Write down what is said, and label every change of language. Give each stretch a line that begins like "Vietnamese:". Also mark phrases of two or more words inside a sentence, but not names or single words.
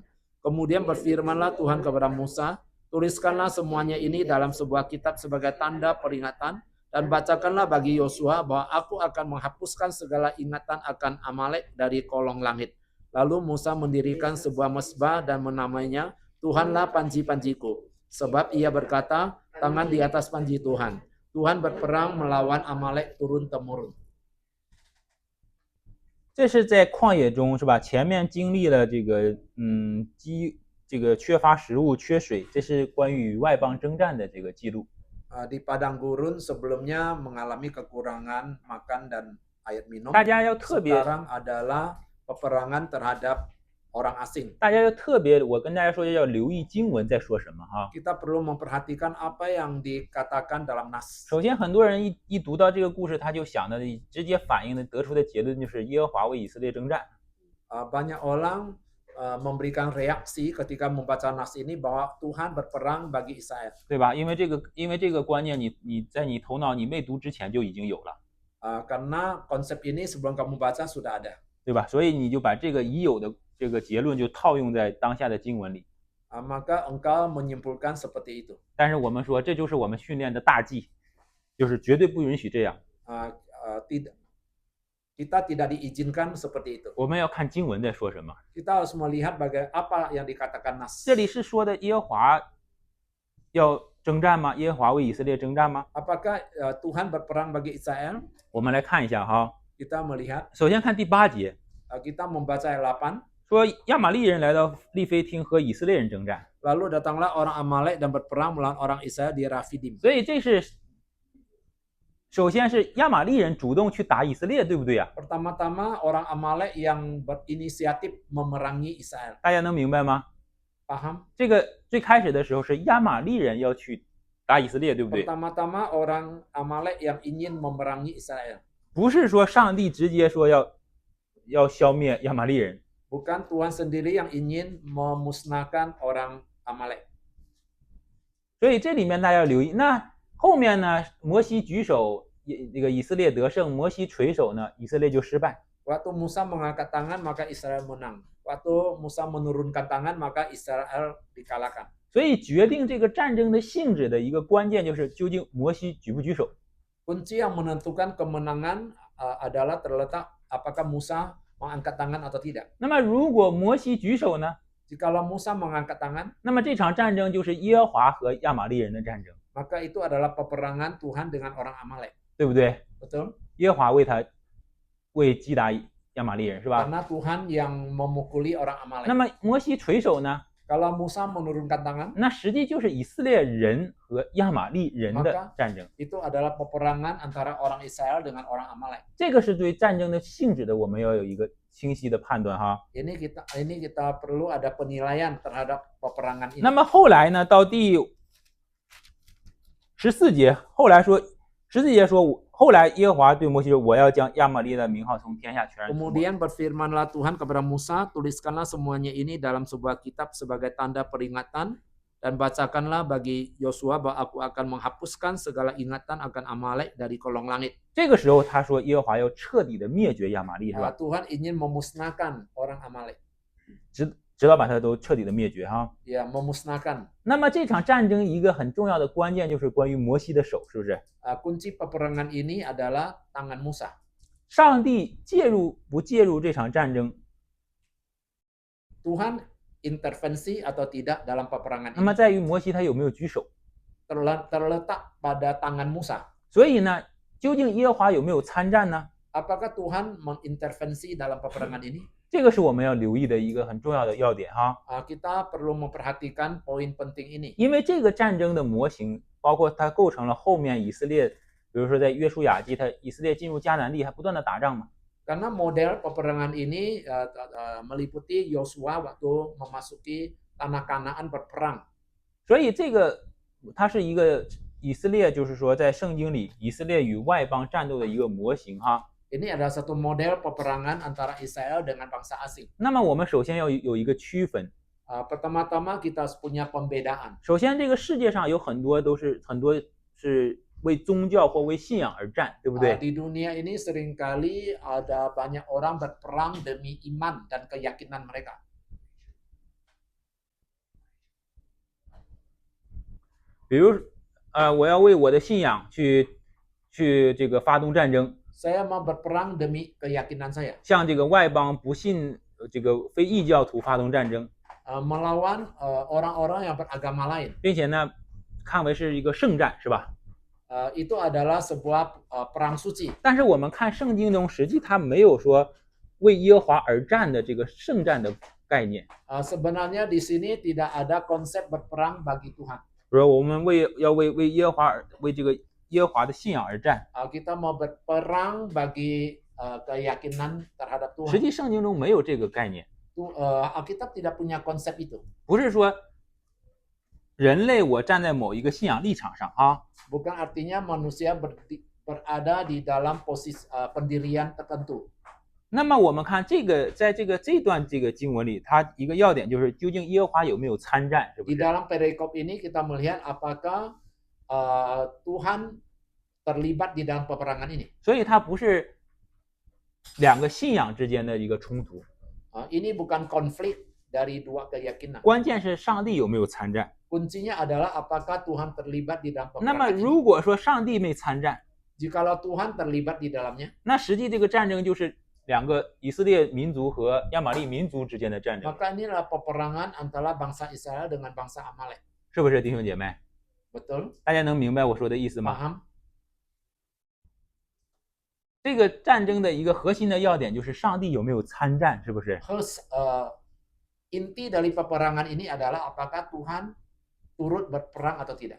Indonesian: Kemudian berfirmanlah Tuhan kepada Musa, tuliskanlah semuanya ini dalam sebuah kitab sebagai tanda peringatan, dan bacakanlah bagi Yosua bahwa aku akan menghapuskan segala ingatan akan Amalek dari kolong langit. Lalu Musa mendirikan sebuah mezbah dan menamainya Tuhanlah panji-panjiku. Sebab ia berkata, tangan di atas panji Tuhan. Tuhan berperang melawan Amalek turun-temurun.
Chinese: 这是在旷野中，是吧？前面经历了这个缺乏食物、缺水，这是关于外邦征战的这个记录。
Indonesian: Di padang gurun sebelumnya mengalami kekurangan makan dan air minum.
Chinese: 大家要特别，
Indonesian: Sekarang adalah peperangan terhadap orang asing.
Chinese: 大家要特别，我跟大家说要留意经文在说什么哈。
Indonesian: Kita perlu memperhatikan apa yang dikatakan dalam nas.
Chinese: 首先，很多人一读到这个故事，他就想的直接反映的得出的结论就是耶和华为以色列征战。
Indonesian: Banyak orang memberikan reaksi ketika membaca nas ini bahwa Tuhan berperang bagi Israel.
Chinese: 对吧？因为这个观念你在你头脑你未读之前就已经有了，
Indonesian: Karena konsep ini sebelum kamu baca sudah ada.
Chinese: 对吧？所以你就把这个已有的这个结论就套用在当下的经文里。
Indonesian: Maka engkau menyimpulkan seperti itu.
Chinese: 但是我们说这就是我们训练的大忌，就是绝对不允许这样。
Indonesian: Kita tidak diizinkan seperti itu.
Chinese: 我们要看经文在说什么。
Indonesian: Kita harus melihat apa yang dikatakan nas.
Chinese: 这里是说的耶和华要征战吗？耶和华为以色列征战吗？
Indonesian: Apakah Tuhan berperang bagi Israel?
Chinese: 我们来看一下哈。
Indonesian: Kita melihat.
Chinese: 首先看第8节，
Indonesian: Kita membaca ayat 8.
Chinese: 说亚玛利人来到利非汀和以色列人征战。
Indonesian: Lalu datanglah orang Amalek dan berperang melawan orang Israel di Rafidim.
Chinese: 所以这是首先是亚玛利人主动去打以色列，对不对呀？
Indonesian: Pertama-tama orang Amalek yang berinisiatif memerangi Israel.
Chinese: 大家能明白吗？
Indonesian: Paham?
Chinese: 这个最开始的时候是亚玛利人要去打以色列，对不对？
Indonesian: Pertama-tama orang Amalek yang ingin memerangi Israel.
Chinese: 不是说上帝直接说要消灭亚玛利人，
Indonesian: Bukan Tuhan sendiri yang ingin memusnahkan orang Amalek.
Chinese: 所以这里面大家要留意。那后面呢，摩西举手， 这个以色列得胜，摩西垂手呢，以色列就失败。
Indonesian: Waktu Musa mengangkat tangan maka Israel menang. Waktu Musa menurunkan tangan maka Israel dikalahkan.
Chinese: 所以决定这个战争的性质的一个关键就是究竟摩西举不举手。
Indonesian: Kunci yang menentukan kemenangan adalah terletak apakah Musa mengangkat tangan atau tidak.
Chinese: 那么如果摩西举手呢，
Indonesian: Jikalau Musa mengangkat tangan,
Chinese: 那么这场战争就是耶和华和亚玛力人的战争，
Indonesian: maka itu adalah peperangan Tuhan dengan orang Amalek.
Chinese: 对不对？
Indonesian: Betul?
Chinese: 耶和华为击打亚玛力人是吧？
Indonesian: Karena Tuhan yang memukuli orang
Chinese: 那
Indonesian: Amalek.
Chinese: 么摩西垂手呢，
Indonesian: Kalau Musa menurunkan tangan,
Chinese: 那实际就是以色列人和亚玛力人的战争。
Indonesian: itu adalah peperangan antara orang Israel dengan orang Amalek.
Chinese: 这个是对战争的性质的，我们要有一个清晰的判断哈。
Indonesian: Ini kita perlu ada penilaian terhadap peperangan ini.
Chinese: 那么后来呢，到第14节，后来说14节说，后来耶和华对摩西说：“我要将亚玛力的名号从天下全然除没。”
Indonesian: Kemudian berfirmanlah Tuhan kepada Musa, tuliskanlah semuanya ini dalam sebuah kitab sebagai tanda peringatan dan bacakanlah bagi Yosua bahwa aku akan menghapuskan segala ingatan akan Amalek dari kolong langit.
Chinese: 这个时候他说耶和华要彻底的灭绝亚玛力，是吧？
Indonesian: Tuhan ingin memusnahkan orang Amalek.
Chinese: 直到把他都彻底的灭绝哈。
Indonesian: Ya, memusnahkan.
Chinese: 那么这场战争一个很重要的关键就是关于摩西的手，是不是？
Indonesian: Kunci peperangan ini adalah tangan Musa.
Chinese: 上帝介入不介入这场战争？
Indonesian: Tuhan intervensi atau tidak dalam peperangan
Chinese: 那么
Indonesian: ini
Chinese: 在于摩西他有没有举手。
Indonesian: terletak pada tangan Musa.
Chinese: 所以呢，究竟耶和华有没有参战呢？
Indonesian: Apakah Tuhan mengintervensi dalam peperangan ini?
Chinese: 这个是我们要留意的一个很重要的要点哈。
Indonesian: Kita perlu memperhatikan poin penting ini.
Chinese: 因为这个战争的模型，包括它构成了后面以色列，比如说在约书亚记，以色列进入迦南地还不断的打仗嘛。
Indonesian: Karena model peperangan ini meliputi Yosua waktu memasuki tanah Kanaan berperang.
Chinese: 所以这个它是一个以色列，就是说在圣经里以色列与外邦战斗的一个模型哈。
Indonesian: Ini adalah satu model peperangan antara Israel dengan bangsa asing.
Chinese: 那么我们首先要有一个区分。
Indonesian: Pertama-tama kita harus punya pembedaan.
Chinese: 首先，这个世界上有很多是为宗教或为信仰而战，对不对？
Indonesian: Di dunia ini seringkali ada banyak orang berperang demi iman dan keyakinan mereka.
Chinese: 比如，我要为我的信仰去这个发动战争，
Indonesian: Saya mau berperang demi keyakinan saya.
Chinese: 向这个外邦不信这个非异教徒发动战争，
Indonesian: Melawan orang-orang yang beragama lain.
Chinese: 并且呢，看为是一个圣战，是吧？
Indonesian: Itu adalah sebuah perang suci.
Chinese: 但是我们看圣经中，实际它没有说为耶和华而战的这个圣战的概念。
Indonesian: Sebenarnya di sini tidak ada konsep berperang bagi Tuhan.
Chinese: 比如我们要为耶和华为这个耶和华的信仰而战，
Indonesian: Kita mau berperang bagi keyakinan terhadap
Chinese: 实
Indonesian: Tuhan.
Chinese: 际圣经中没有这个概念，
Indonesian: Alkitab tidak punya konsep itu.
Chinese: 不是说人类我站在某一个信仰立场上啊，
Indonesian: Bukan artinya manusia berada di dalam posisi pendirian tertentu.
Chinese: 那么我们看这个，在这段经文里，它一个要点就是究竟耶和华有没有参战，是不
Indonesian: Di
Chinese: 是？
Indonesian: dalam perikop ini kita melihat apakah Tuhan terlibat di dalam peperangan ini.
Chinese: 所以它不是两个信仰之间的一个冲突，
Indonesian: Ini bukan konflik dari dua keyakinan.
Chinese: 关键是上帝有没有参战。
Indonesian: Kuncinya adalah apakah Tuhan terlibat di dalam
Chinese: 那么
Indonesian: peperangan ini.
Chinese: 如果说上帝没参战，
Indonesian: Jikalau Tuhan terlibat di dalamnya,
Chinese: 那实际这个战争就是两个以色列民族和亚玛力民族之间的战争，
Indonesian: maka inilah peperangan antara bangsa Israel dengan bangsa Amalek.
Chinese: 是不是弟兄姐妹？
Indonesian: Betul?
Chinese: 大家能明白我说的意思吗？
Indonesian: Paham?
Chinese: 这个战争的一个核心的要点就是上帝有没有参战，是不是？
Indonesian: Inti dari peperangan ini adalah apakah Tuhan turut berperang atau tidak.